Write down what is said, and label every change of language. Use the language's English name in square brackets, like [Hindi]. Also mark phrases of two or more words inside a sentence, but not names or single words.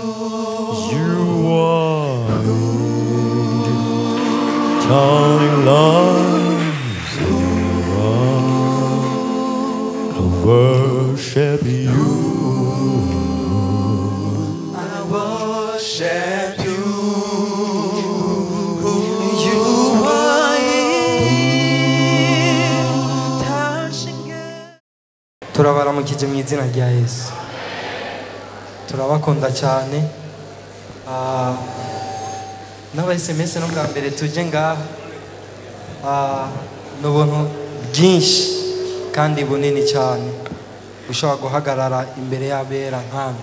[English] You are turning lives around. I worship you. I worship you. You are here, touching it. [Kinyarwanda] Turabaramukije mu izina rya Yesu. Turabakunda cyane. N'aba-SMS no bwa mbere tuje ngaha n'ubuntu bwinshi kandi bunini cyane ushobora guhagarara imbere y'abera nk'amwe.